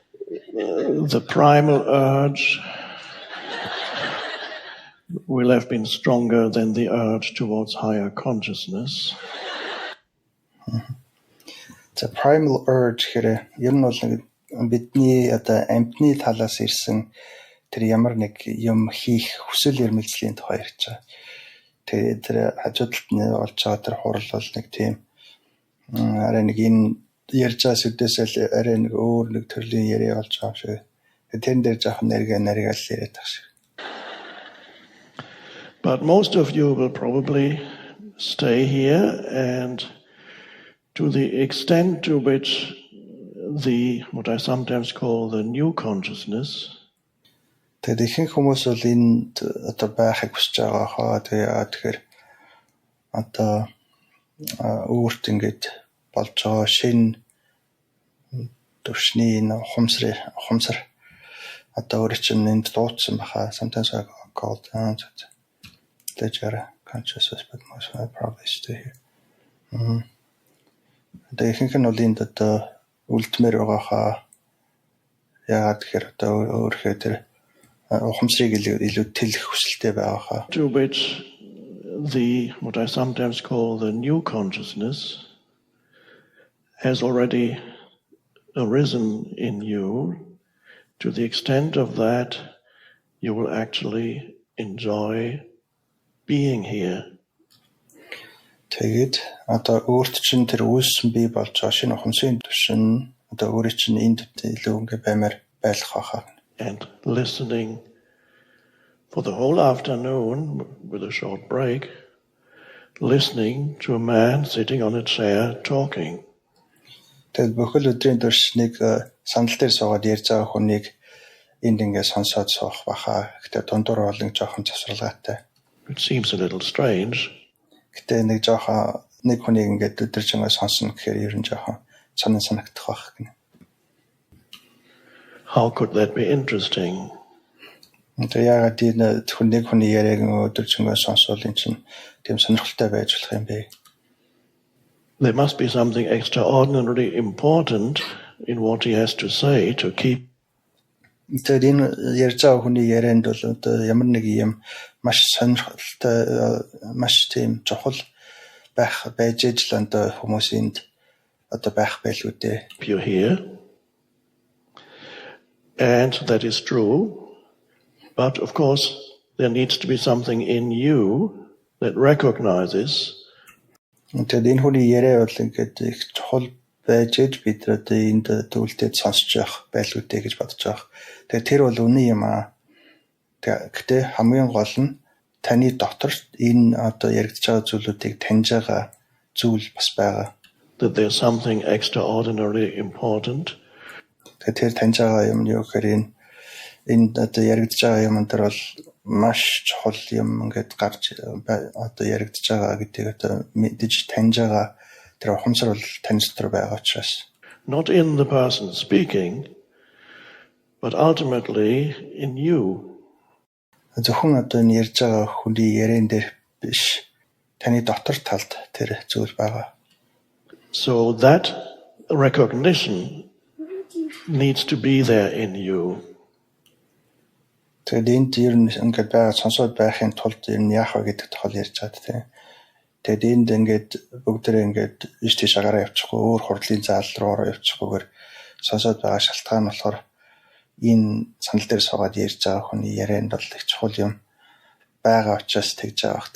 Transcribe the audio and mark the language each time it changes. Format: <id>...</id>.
<en>The primal urge will have been stronger than the urge towards higher consciousness. The primal urge</en> <mn>гэхээр ер нь бол нэг бидний одоо амьтны талаас ирсэн тэр ямар нэг юм хийх хүсэл эрмэлзлийн тухай ярьж байгаа. Тэгээд тэр хажуудалд нь болж байгаа тэр хурал бол нэг тийм арай нэг энэ ярьж байгаа сүдээсээ арай нэг өөр нэг төрлийн яриа болж байгаа юм шиг. Тэрэн дээр жоохон наригал яриад байгаа шиг.</mn> <en>But most of you will probably stay here, and to the extent to which what I sometimes call the new consciousness,</en> <mn>тэгээд ихэнх хүмүүс бол энд одоо байхыг хүсэж байгаа хаа. Тэгэхээр одоо өөрт ингэж болж байгаа шинэ төвшний ухамсар одоо өөрөө чинь энд дуудсан баха.</mn> <en>Sometimes I call it ledger consciousness, but most I probably stay here.</en> <mn>Тэгээд ихэнх нь бол энд одоо үлдмээр байгаа хаа. Яагаад тэгэхээр одоо өөрхөө тэр ухамсарыг илүү тэлэх хүсэлтэй байгаа хаа.</mn> <en>To which what I sometimes call the new consciousness has already arisen in you. To the extent of that, you will actually enjoy being here.</en> <mn>Тэгээд одоо өөрт чинь тэр үүссэн бий болж байгаа шинэ ухамсарын түвшин одоо өөрөө чинь энд илүү ингээ баймаар байлах байхаа.</mn> <en>And listening for the whole afternoon with a short break, listening to a man sitting on a chair talking.</en> <mn>Тэгээд бүхэл өдрийн турш нэг сандал дээр суугаад ярьж байгаа хүнийг энд ингээ сонсоод суух байхаа. Гэтэ дундуур бол нэг жоохон засварлагатай.</mn> <en>It seems a little strange.</en> <mn>Гэтэ нэг жоохон нэг хүнийг ингээ өдөржингөө сонсно гэхээр ер нь жоохон санагдах байх гэнэ.</mn> <en>How could that be interesting?</en> <mn>Тэгээд энэ нэг хүний яриаг өдөржингөө сонсвол энэ чинь тийм сонирхолтой байж болох юм бэ?</mn> <en>There must be something extraordinarily important in what he has to say to keep.</en> <mn>Тэгээд энэ ярьж байгаа хүний ярианд бол одоо ямар нэг юм маш сонирхолтой маш тийм чухал байж ижил одоо хүмүүсэнд одоо байх байлгүй дээ.</mn> <en>You're here. And that is true. But of course, there needs to be something in you that recognizes.</en> <mn>Тэгээд энэ хүний яриа бол ингээд их чухал байж иж бид одоо энд төвлөлтөд сонсож явах байлгүй дээ гэж бодож байгаа. Тэгээд тэр бол үнэн юм аа. Гэхдээ хамгийн гол нь таны дотор энэ одоо яригдж байгаа зүйлүүдийг таньж байгаа зүйл бас байгаа.</mn> <en>That there's something extraordinarily important.</en> <mn>Тэгээд тэр таньж байгаа юм юу гэхээр энэ одоо яригдж байгаа юм дээр бол маш чухал юм ингээд гарч одоо яригдж байгаа гэдгийг одоо мэдэж таньж байгаа тэр ухамсар бол тань дотор байгаа учраас.</mn> <en>Not in the person speaking, but ultimately in you.</en> <mn>Зөвхөн одоо энэ ярьж байгаа хүний яриан дээр биш, таны дотор талд тэр зүйл байгаа.</mn> <en>So that recognition needs to be there in you.</en> <mn>Тэгээд энд ер нь ингээд байгаа сонсоод байхын тулд ер нь яах вэ гэдэг тухай ярьж байгаа тийм. Тэгээд энд ингээд бүгдээрээ ингээд иш тийш агараа явчихгүй өөр хурлын заал руу явчихгүйгээр сонсоод байгаа шалтгаан нь болохоор энэ санал дээр суугаад ярьж байгаа хүний ярианд бол их чухал юм байгаа учраас тэгж байгаа.</mn>